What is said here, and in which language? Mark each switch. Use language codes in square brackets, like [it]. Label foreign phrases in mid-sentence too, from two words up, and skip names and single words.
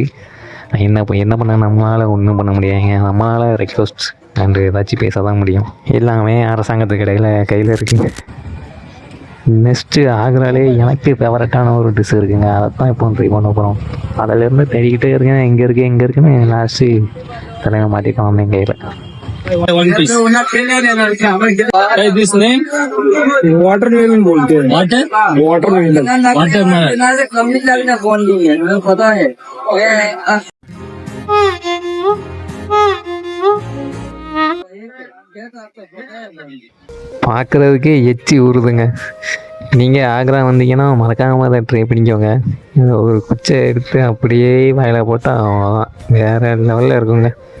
[ta] என்ன பண்ண நம்மளால் ஒன்றும் பண்ண முடியாதுங்க. நம்மளால் [en] request and [ta] ஏதாச்சும் பேச தான் முடியும். எல்லாமே அரசாங்கத்துக்கு கையில் இருக்குங்க. நெக்ஸ்ட்டு ஆக்ராலே எனக்கு ஃபேவரட்டான ஒரு டிஷ் இருக்குங்க. அதை தான் இப்போ ட்ரை பண்ண போகிறோம். அதிலேருந்து தேடிக்கிட்டே இருக்கேன், எங்கே இருக்குன்னு லாஸ்ட்டு தலைமை மாட்டிட்டோம் வந்தேன் கையில். [en] One piece. This name? [hi] वाटरमेलन बोलते हैं. [en] Water? [hi] वाटरमेलन. Watermelon. पता है. [ta] பார்க்குறதுக்கே எச்சி ஊறுதுங்க. நீங்கள் ஆக்ரா வந்தீங்கன்னா மறக்காமல் அதை ட்ரை பண்ணிக்கோங்க. ஒரு குச்சை எடுத்து அப்படியே வாயில் போட்டால் அவ்வளோதான், வேறு லெவலில் இருக்குங்க.